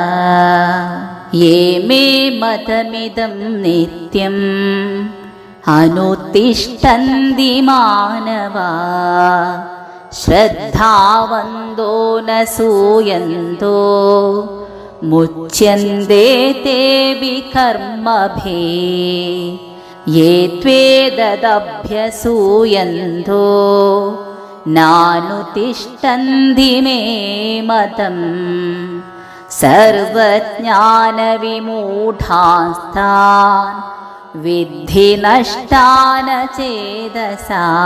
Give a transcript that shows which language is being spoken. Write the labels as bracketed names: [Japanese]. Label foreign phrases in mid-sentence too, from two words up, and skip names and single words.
[Sanskrit] യേ മേ മതമിദം നിത്യം അനുതിഷ്ഠന്തി മാനവാ. ശ്രദ്ധാവന്തോ ന സൂയന്തോ മുച്യന്തേ തേഭി കർമ്മഭി. ये त्वेददभ्यसूयन्तो नानुतिष्ठन्ति मे मतम् सर्वज्ञानविमूढांस्तान् विद्धि नष्टान् चेतसा